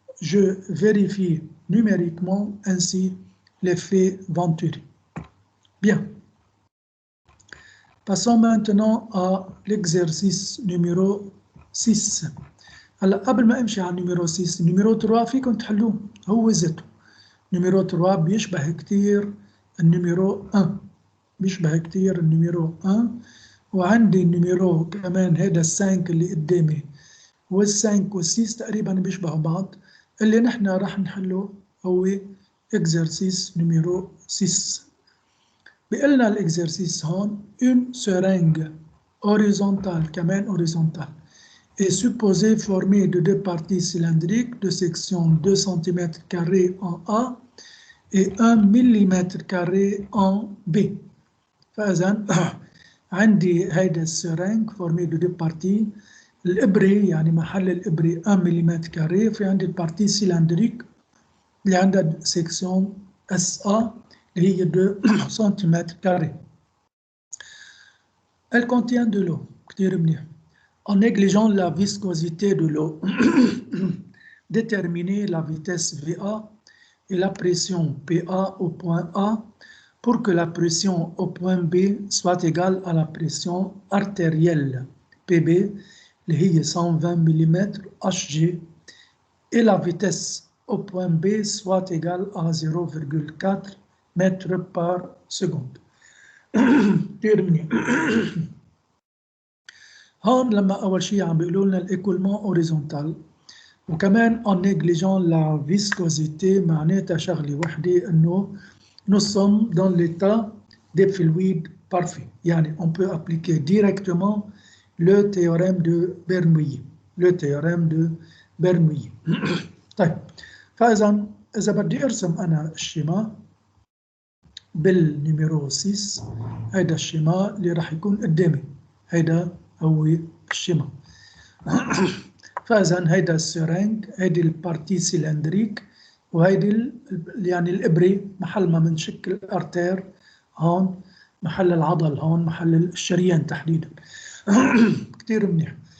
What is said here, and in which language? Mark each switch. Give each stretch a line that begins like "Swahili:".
French: Je vérifie numériquement ainsi l'effet Venturi. Bien. Passons maintenant à l'exercice numéro 6.
Arabic: هلا قبل ما امشي على numéro 6 numéro 3 فيكم تحلوه هو ذاته. numéro 3 بيشبه كتير النيميرو 1 بيشبه كتير النيميرو 1 وعندي النيميرو كمان هذا ال5 اللي قدامي وال5 وال6 تقريبا بيشبهوا بعض. اللي نحن راح نحله هو
French: exercice numéro 6.
Arabic: بيقلنا الاكزرسيس هون
French: une seringue horizontale
Arabic: كمان
French: horizontale est supposée former de deux parties cylindriques de section 2 cm en A et 1 mm en B.
Arabic: فإذا عندي هيدا السرنج
French: formé de deux parties.
Arabic: الإبرة يعني محل الإبرة 1 ملم كاري، في عندي البارتي سيلندريك اللي عندها سيكسيون SA اللي هي 2 سنتيمتر كاري.
French: Elle contient de l'eau.
Arabic: كتير منيح.
French: En négligeant la viscosité de l'eau, déterminer la vitesse VA et la pression PA au point A pour que la pression au point B soit égale à la pression artérielle PB
Arabic: اللي هي
French: 120 mm Hg et la vitesse au point B soit égale à 0,4 mètres par seconde.
Arabic: هون لما أول شيء عم بيقولوا لنا الإيكولمون هوريزونتال وكمان
French: en négligeant la viscosité
Arabic: معناتها شغلة وحدة إنه
French: nous sommes dans l'état des fluides parfaits.
Arabic: يعني
French: on peut appliquer directement le théorème de Bernoulli. Le théorème de Bernoulli.
Arabic: طيب فإذا إذا بدي أرسم أنا الشيما بالنيميرو 6 هيدا الشيما اللي راح يكون قدامي هيدا هو الشيما. فإذا هيدا السرنج هيدي البارتي سيلندريك وهيدي يعني الإبرة محل ما منشكل الأرتير هون محل العضل هون محل الشريان تحديدا. كتير منيح.